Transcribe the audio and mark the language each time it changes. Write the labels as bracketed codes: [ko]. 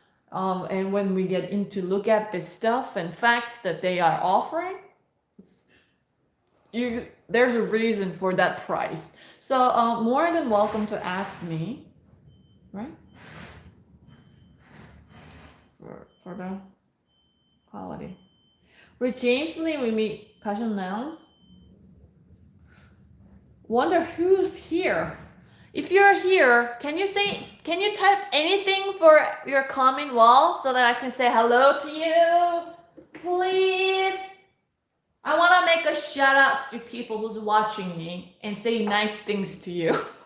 [en] And when we get into look at the stuff and facts that they are offering, there's a reason for that price. So more than welcome to ask me, right? For the quality. [ko] 우리 제임스님 이미 가셨나요? [en] Wonder who's here. If you're here, can you type anything for your comment wall so that I can say hello to you? Please. I want to make a shout out to people who's watching me and say nice things to you.